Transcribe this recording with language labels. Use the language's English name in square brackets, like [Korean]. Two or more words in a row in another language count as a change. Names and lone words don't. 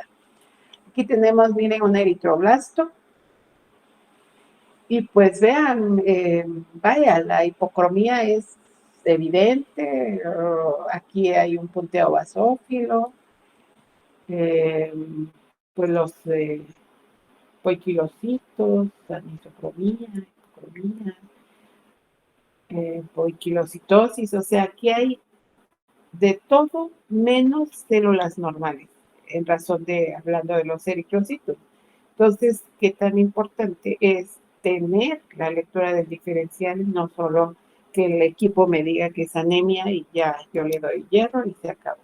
[Spanish] Aquí tenemos, miren, un eritroblasto. Y pues vean, vaya, la hipocromía es evidente. Aquí hay un punteo basófilo. Pues los poiquilocitos, anisocromía, hipocromía, poiquilocitosis. O sea, aquí hay de todo menos células normales, en razón de, hablando de los eritrocitos. Entonces, qué tan importante es tener la lectura del diferencial, no solo que el equipo me diga que es anemia y ya yo le doy hierro y se acabó.